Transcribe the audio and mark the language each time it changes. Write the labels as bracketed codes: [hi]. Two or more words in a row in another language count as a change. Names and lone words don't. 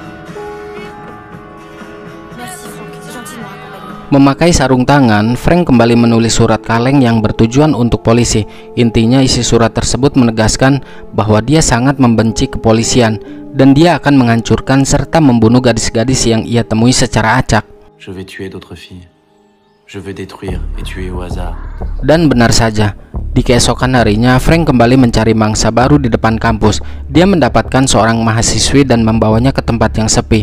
[id] Memakai sarung tangan, Frank kembali menulis surat kaleng yang bertujuan untuk polisi. Intinya isi surat tersebut menegaskan bahwa dia sangat membenci kepolisian dan dia akan menghancurkan serta membunuh gadis-gadis yang ia temui secara acak. [fr] Je vais tuer d'autres filles. Je vais détruire et tuer au hasard. [id] Dan benar saja, di keesokan harinya Frank kembali mencari mangsa baru di depan kampus. Dia mendapatkan seorang mahasiswi dan membawanya ke tempat yang sepi.